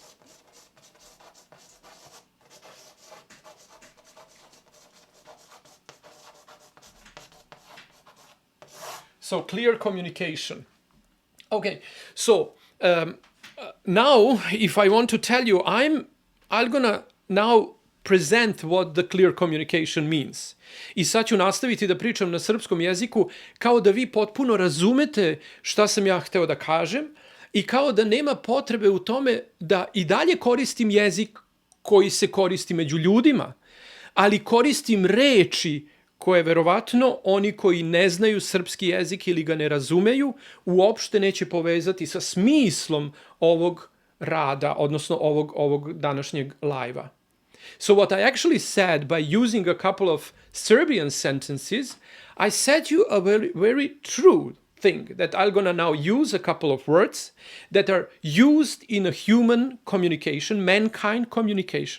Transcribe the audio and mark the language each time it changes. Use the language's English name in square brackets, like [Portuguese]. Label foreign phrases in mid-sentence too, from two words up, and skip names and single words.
[English] So clear communication. Okay, so now if I want to tell you, I'm gonna now present what the clear communication means. [Serbian] I sad ću nastaviti da pričam na srpskom jeziku kao da vi potpuno razumete šta sam ja hteo da kažem i kao da nema potrebe u tome da i dalje koristim jezik koji se koristi među ljudima, ali koristim reči koje verovatno oni koji ne znaju srpski jezik ili ga ne razumeju uopšte neće povezati sa smislom ovog rada, odnosno ovog današnjeg live-a. [English] So what I actually said by using a couple of Serbian sentences, I said you a very, very true thing that I'm gonna now use a couple of words that are used in a human communication, mankind communication.